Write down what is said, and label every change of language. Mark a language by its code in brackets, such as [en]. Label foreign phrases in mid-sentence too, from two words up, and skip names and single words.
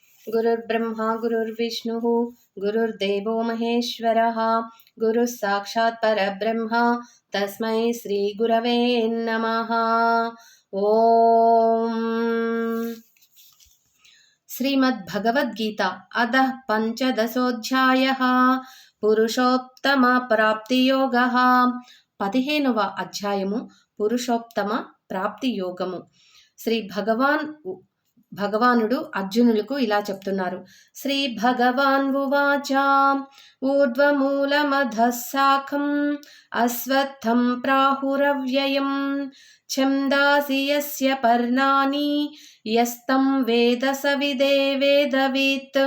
[sa] गुरुर्ब्रह्मा गुरुर्विष्णुः गुरुर्देवो महेश्वरः गुरुः साक्षात् परब्रह्म तस्मै श्रीगुरवे नमः। ओम श्रीमद्भगवद्गीता अधः पंचदशोऽध्यायः पुरुषोत्तम प्राप्तियोगः। [te] 15వ అధ్యాయము పురుషోత్తమ ప్రాప్తి యోగము. శ్రీ భగవానుడు అర్జునులకు ఇలా చెప్తున్నారు. [sa] శ్రీ భగవాన్ ఉవాచ ఊర్ధ్వమూలమధః శాఖం అశ్వత్థం ప్రాహురవ్యయం ఛందాసి యస్య పర్ణాని యస్తం వేద సవిదే వేదవిత్.